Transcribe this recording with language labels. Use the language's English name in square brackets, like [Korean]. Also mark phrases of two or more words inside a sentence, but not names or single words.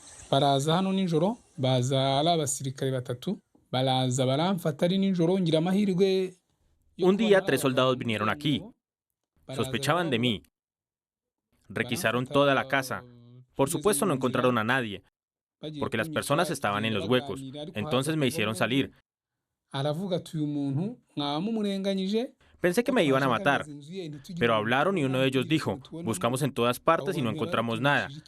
[Kinyarwanda] baraza hano nijoro, baza ari abasirikare batatu, baraza baramfata ari nijoro, ngira amahirwe. [Spanish] Un día 3 soldados vinieron aquí. Sospechaban de mí. Requisaron toda la casa. Por supuesto no encontraron a nadie, porque las personas estaban en los huecos. Entonces me hicieron salir. Pensé que me iban a matar, pero hablaron y uno de ellos dijo, buscamos en todas partes y no encontramos nada.